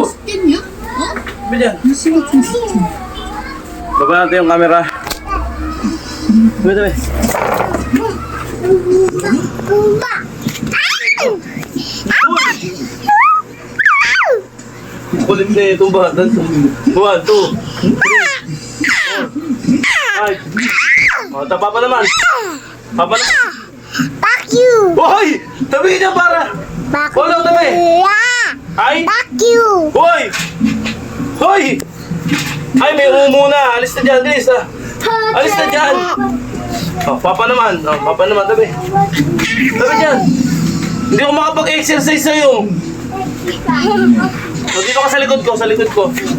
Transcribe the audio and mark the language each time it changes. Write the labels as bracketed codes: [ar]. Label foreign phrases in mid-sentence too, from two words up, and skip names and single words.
[ko] 죽겠냐? 어? [tl] Sabi dyan. [ko] 씨 같은 새끼 [tl] Baba natin yung camera. Sabi, sabi. Kulit na itong bata. 1, 2, 3, 4, 5. O, papa naman. Papa naman. [en] Fuck you! [tl] Hoy! Tabi niya para! [en] Fuck [tl] Wala, tabi! Ay! [en] Fuck you! [tl] Hoy! Hoy! Ay, may umuna. Alis na dyan, bilis ah. Alis na dyan. Oh, papa naman. Oh, papa naman, tabi. Tabi dyan. Hindi ko makapag-exercise sa'yo. So, dito ka sa likod ko, sa likod ko.